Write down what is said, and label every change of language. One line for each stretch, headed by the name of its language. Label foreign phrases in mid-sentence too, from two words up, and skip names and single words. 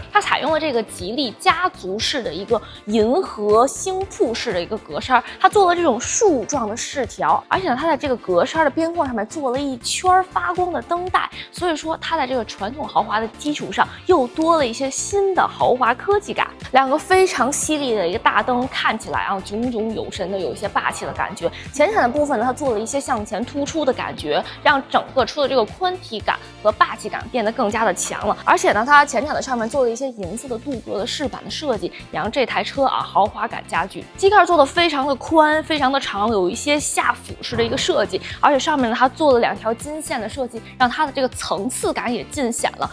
Chinese: 它采用了这个吉利家族式的一个银河星瀑式的一个格栅，它做了这種樹狀的飾條，而且呢，它在這個格柵的邊框上面做了一圈發光的燈帶，所以說它在這個傳統豪華的基礎上又多了一些新的豪華科技感。兩個非常犀利的一個大燈，看起來啊炯炯有神的，有一些霸氣的感覺。前臉的部分呢，它做了一些向前突出的感覺，讓整個車的這個寬體感和霸氣感變得更加的強了。而且呢，它前臉的上面做了一些銀色的鍍鉻的飾板的設計，也讓這台車啊豪華感加劇。機蓋做的非常的寬，非常的長，有一些下俯式的一個設計，而且上面呢，它做了2條金線的設計，讓它的這個層次感也盡顯了。